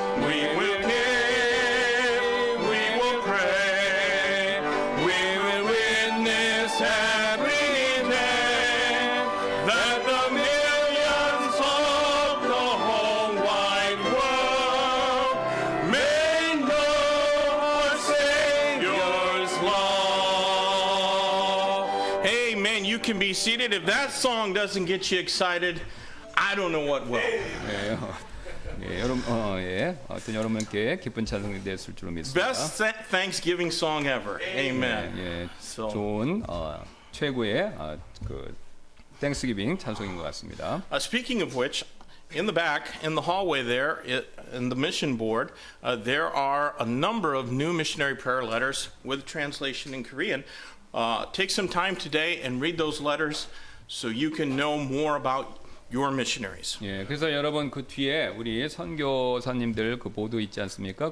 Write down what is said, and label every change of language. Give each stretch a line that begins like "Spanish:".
English: We will give, we will pray, we will witness every day that the millions of the whole wide world may know our Savior's love. Amen. You can be seated. If that song doesn't get you excited, I don't know what will.
Korean: 예, 여러분, 하여튼 여러분께 기쁜 찬송이 됐을 줄로 믿습니다.
English: Best Thanksgiving song ever. Amen.
Korean: 예,
English: So-
Korean: 좋은 최고의 그 땡스기빙 찬송인 것 같습니다.
English: Speaking of which, in the back, in the hallway there, in the mission board, there are a number of new missionary prayer letters with translation in Korean. Take some time today and read those letters so you can know more about your missionaries.
Korean: 예, 그래서 여러분 그 뒤에 우리 선교사님들 그 보도 있지 않습니까?